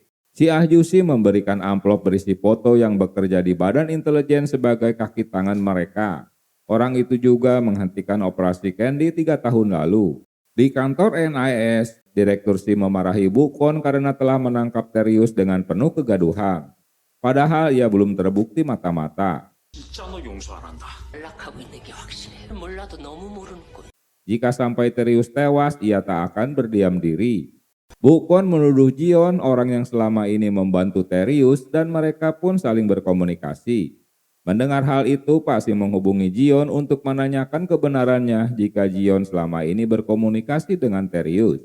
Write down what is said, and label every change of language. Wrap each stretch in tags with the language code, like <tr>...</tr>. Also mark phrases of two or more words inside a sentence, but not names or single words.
<id>Si Ah Jusi memberikan amplop berisi foto yang bekerja di Badan Intelijen sebagai kaki tangan mereka. Orang itu juga menghentikan operasi Candy 3 tahun lalu. Di kantor NIS, Direktur Si memarahi Bukon karena telah menangkap Terius dengan penuh kegaduhan. padahal ia belum terbukti mata-mata.</id> <ko>있잖아 용서 안 한다. 연락하고 있는 게 확실해. 몰라도 너무 모르는군.</ko> <id>Jika sampai Terius tewas, ia tak akan berdiam diri. Bu Kwon menuduh Jion orang yang selama ini membantu Terius dan mereka pun saling berkomunikasi. Mendengar hal itu, Pak Sim menghubungi Jion untuk menanyakan kebenarannya jika Jion selama ini berkomunikasi dengan Terius.</id>